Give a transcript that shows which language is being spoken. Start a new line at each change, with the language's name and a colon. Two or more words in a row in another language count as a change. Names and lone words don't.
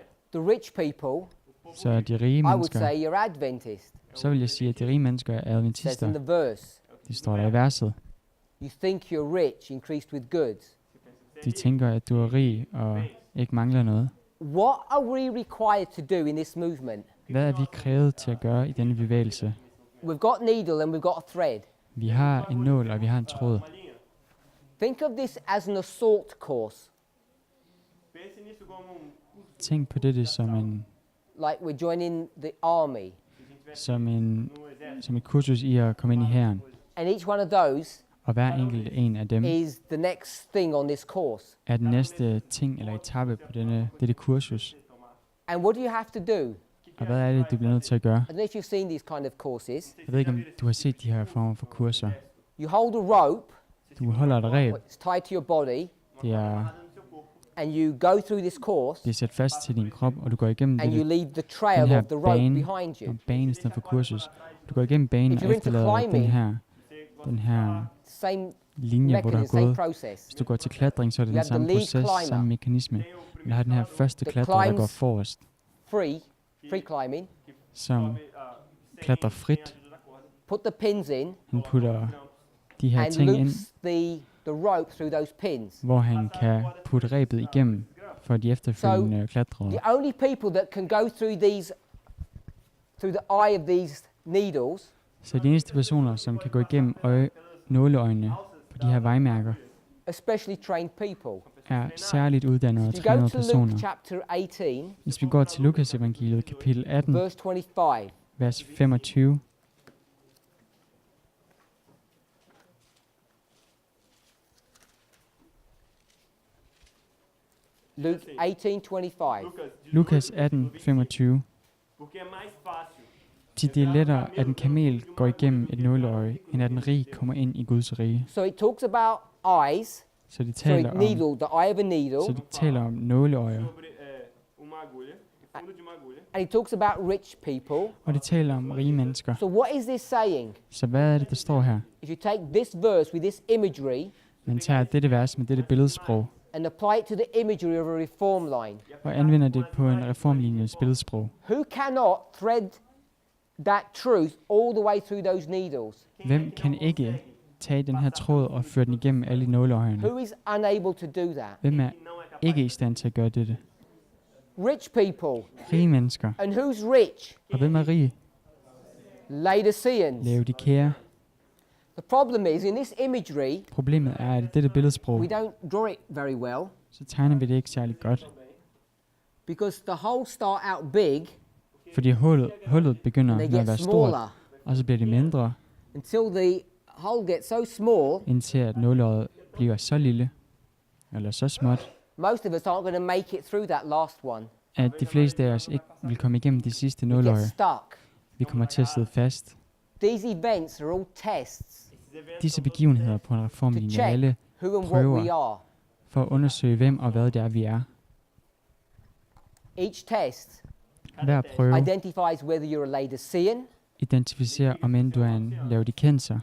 English: the rich people,
Danish: så er de rige
English: I would
Danish: mennesker,
English: say you're Adventist.
Danish: så vil jeg sige, at de rige mennesker er
English: It says in
Danish: adventister.
English: the verse,
Danish: De står der i verset.
English: you think you're rich, increased with goods.
Danish: De tænker, at du er rig og ikke mangler noget.
English: What are we required to do in this movement?
Danish: Hvad er vi krævet til at gøre i denne bevægelse?
English: We've got needle and we've got a thread.
Danish: Vi har en nål, og vi har en tråd.
English: Think of this as an assault course,
Danish: Tænk på dette som
English: like we're joining the army.
Danish: som et kursus i at komme ind i hæren.
English: And each one of those
Danish: Og hver enkelt en af dem
English: is the next thing on this course.
Danish: er den næste ting eller etape på dette kursus.
English: And what do you have to do?
Danish: Og hvad er det, du bliver nødt til at gøre?
English: I don't know if you've seen these kind of courses.
Danish: Jeg ved ikke, om du har set de her former for kurser.
English: You hold a rope,
Danish: Du holder et reb.
English: it's tied to your body,
Danish: Det er
English: and you go through this course,
Danish: sat fast til din krop, og du går igennem
English: and you
Danish: dette,
English: leave the trail
Danish: den her
English: of the rope
Danish: bane,
English: behind you.
Danish: og banen i stedet for kursus. Du går igennem banen
English: If
Danish: og
English: you're into
Danish: efterlader
English: climbing,
Danish: den her
English: Same
Danish: linje, hvor du har
English: mechanism, same
Danish: gået.
English: process.
Danish: Hvis du går til klatring, så er det
English: You
Danish: den
English: have the
Danish: samme
English: lead
Danish: proces,
English: climber.
Danish: samme mekanisme. Du har den her første
English: That
Danish: klatrer, der går
English: climbs
Danish: forrest,
English: free climbing.
Danish: som klatrer frit.
English: Put the pins in
Danish: Han putter de her
English: and
Danish: ting ind,
English: loops the rope through those pins.
Danish: hvor han kan putte rebet igennem for de efterfølgende klatrere.
English: The only people that can go through the eye of these needles
Danish: Så de eneste personer, som kan gå igennem nåleøjnene på de her vejmærker,
English: are specially trained people.
Danish: er særligt uddannede og
English: If you go
Danish: trænede
English: to Luke
Danish: personer.
English: chapter 18,
Danish: Hvis vi går til Lukas evangeliet kapitel 18,
English: verse 25,
Danish: vers 25,
English: Luke 18:25.
Danish: Lukas 18, 25.
Portuguese: Porque é mais fácil
Danish: Til det er lettere, at en kamel går igennem et nåleøje, end at en rig kommer ind i Guds rige.
English: So it talks about eyes,
Danish: Så de
English: sorry,
Danish: taler om,
English: needle, the eye of a needle,
Danish: så de taler om nåleøjer,
Portuguese: sobre uma agulha, o fundo de uma agulha.
English: and it talks about rich people.
Danish: og de taler om rige mennesker.
English: So what is this saying?
Danish: Så hvad er det, der står her?
English: If you take this verse with this imagery
Danish: Man tager dette vers med dette billedsprog,
English: and apply it to the imagery of a reform line,
Danish: og anvender det på en reformlinjes billedsprog.
English: who cannot thread that truth all the way through those needles?
Danish: Hvem kan ikke tage den her tråd og føre den igennem alle nåleøjerne?
English: Who is unable to do that?
Danish: Hvem er ikke i stand til at gøre dette?
English: Rich people.
Danish: Rige mennesker.
English: And who's rich?
Danish: Og hvem er rige?
English: Laodiceans.
Danish: Laodikea.
English: The problem is, in this imagery,
Danish: Problemet er, at i dette billedsprog,
English: we don't draw it very well
Danish: så tegner vi det ikke særlig godt.
English: because the holes start out big
Danish: Fordi hullet begynder
English: and they
Danish: med at
English: get
Danish: være stort,
English: smaller
Danish: og så bliver det mindre,
English: until the hole gets so small,
Danish: indtil at nåleøjet bliver så lille, eller så småt,
English: most of us aren't going to make it through that last one.
Danish: at de fleste af os ikke vil komme igennem de sidste
English: We get
Danish: nåleøjer.
English: stuck.
Danish: Vi kommer til at sidde fast.
English: These events are all tests
Danish: Disse begivenheder på en
English: to
Danish: reformlinje er
English: check
Danish: alle
English: who and what we
Danish: prøver
English: are.
Danish: for at undersøge, hvem og hvad det er, vi er.
English: Each test
Danish: Hver prøve
English: identifies whether you're a Laodicean
Danish: identificerer, om end du er en laodikenser,